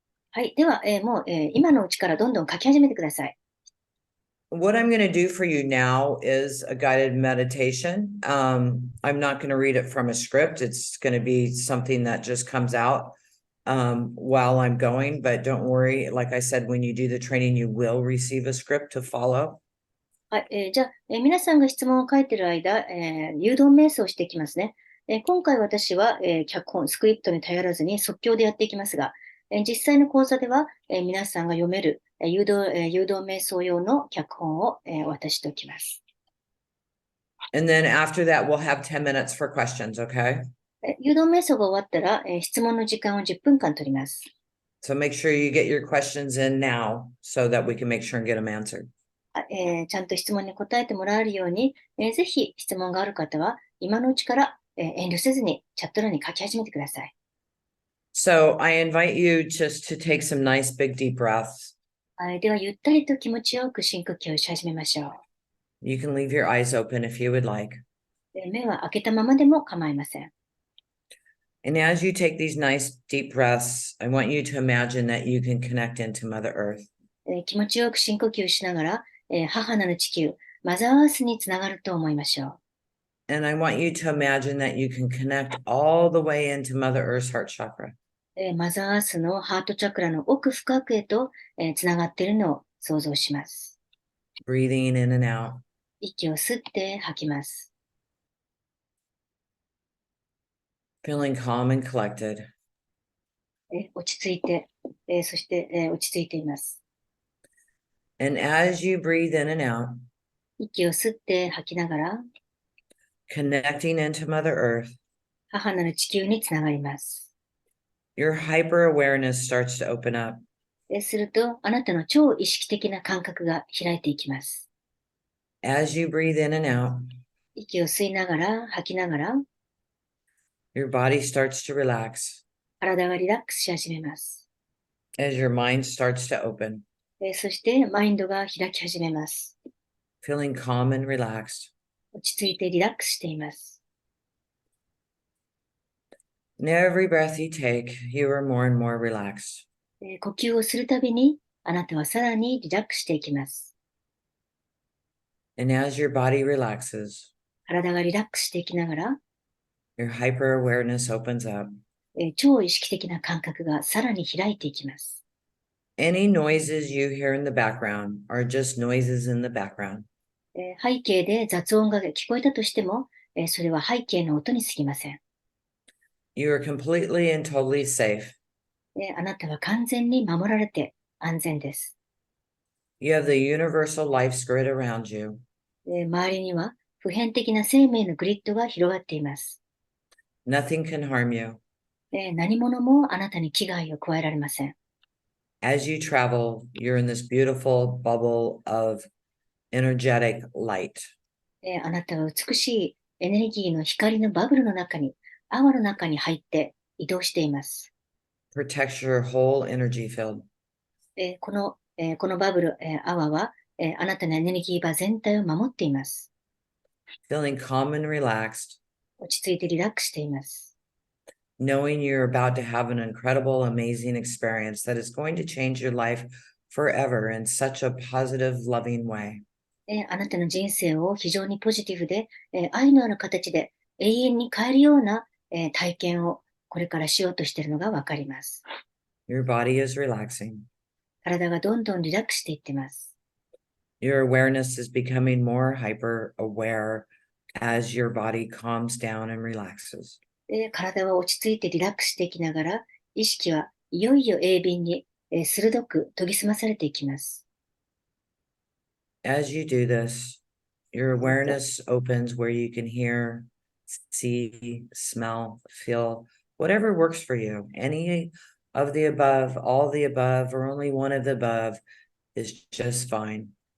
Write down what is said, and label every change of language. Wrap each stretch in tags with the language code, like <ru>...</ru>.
<ja>はい。では、もう、今のうちからどんどん書き始めてください。</ja> <en>What I'm going to do for you now is a guided meditation. I'm not going to read it from a script. It's going to be something that just comes out while I'm going. But don't worry. Like I said, when you do the training, you will receive a script to follow.</en> <ja>はい。じゃあ、皆さんが質問を書いている間、誘導瞑想をしていきますね。今回私は、脚本、スクリプトに頼らずに即興でやっていきますが、実際の講座では、皆さんが読める、誘導瞑想用の脚本を、お渡ししておきます。</ja> <en>And then after that, we'll have 10 minutes for questions, okay?</en> <ja>誘導瞑想が終わったら、質問の時間を10分間取ります。</ja> <en>So make sure you get your questions in now so that we can make sure and get them answered.</en> <ja>ちゃんと質問に答えてもらえるように、ぜひ質問がある方は、今のうちから、遠慮せずにチャット欄に書き始めてください。</ja> <en>So I invite you just to take some nice big deep breaths.</en> <ja>では、ゆったりと気持ちよく深呼吸をし始めましょう。</ja> <en>You can leave your eyes open if you would like.</en> <ja>目は開けたままでも構いません。</ja> <en>And as you take these nice deep breaths, I want you to imagine that you can connect into Mother Earth.</en> <ja>気持ちよく深呼吸しながら、母なる地球、マザーアースにつながると思いましょう。</ja> <en>And I want you to imagine that you can connect all the way into Mother Earth's heart chakra.</en> <ja>マザーアースのハートチャクラの奥深くへと、つながっているのを想像します。</ja> <en>Breathing in and out.</en> <ja>息を吸って吐きます。</ja> <en>Feeling calm and collected.</en> <ja>落ち着いて、そして、落ち着いています。</ja> <en>And as you breathe in and out,</en> <ja>息を吸って吐きながら、</ja> <en>connecting into Mother Earth,</en> <ja>母なる地球につながります。</ja> <en>your hyper awareness starts to open up.</en> <ja>すると、あなたの超意識的な感覚が開いていきます。</ja> <en>As you breathe in and out,</en> <ja>息を吸いながら、吐きながら、</ja> <en>your body starts to relax</en> <ja>体がリラックスし始めます。</ja> <en>as your mind starts to open,</en> <ja>そして、マインドが開き始めます。</ja> <en>feeling calm and relaxed.</en> <ja>落ち着いてリラックスしています。</ja> <en>And every breath you take, you are more and more relaxed.</en> <ja>呼吸をするたびに、あなたはさらにリラックスしていきます。</ja> <en>And as your body relaxes,</en> <ja>体がリラックスしていきながら、</ja> <en>your hyper awareness opens up.</en> <ja>超意識的な感覚がさらに開いていきます。</ja> <en>Any noises you hear in the background are just noises in the background.</en> <ja>背景で雑音が聞こえたとしても、それは背景の音に過ぎません。</ja> <en>You are completely and totally safe.</en> <ja>あなたは完全に守られて安全です。</ja> <en>You have the universal life's grid around you.</en> <ja>周りには普遍的な生命のグリッドが広がっています。</ja> <en>Nothing can harm you.</en> <ja>何者もあなたに危害を加えられません。</ja> <en>As you travel, you're in this beautiful bubble of energetic light.</en> <ja>あなたは美しいエネルギーの光のバブルの中に、泡の中に入って移動しています。</ja> <en>Protects your whole energy field.</en> <ja>このバブル、泡は、あなたのエネルギー場全体を守っています。</ja> <en>Feeling calm and relaxed,</en> <ja>落ち着いてリラックスしています。</ja> <en>knowing you're about to have an incredible, amazing experience that is going to change your life forever in such a positive, loving way.</en> <ja>あなたの人生を非常にポジティブで、愛のある形で永遠に変えるような、体験をこれからしようとしているのがわかります。</ja> <en>Your body is relaxing.</en> <ja>体がどんどんリラックスしていってます。</ja> <en>Your awareness is becoming more hyper aware as your body calms down and relaxes.</en> <ja>体は落ち着いてリラックスしていきながら、意識はいよいよ鋭敏に、鋭く研ぎ澄まされていきます。</ja> <en>As you do this, your awareness opens where you can hear, see, smell, feel, whatever works for you. Any of the above, all the above, or only one of the above is just fine.</en>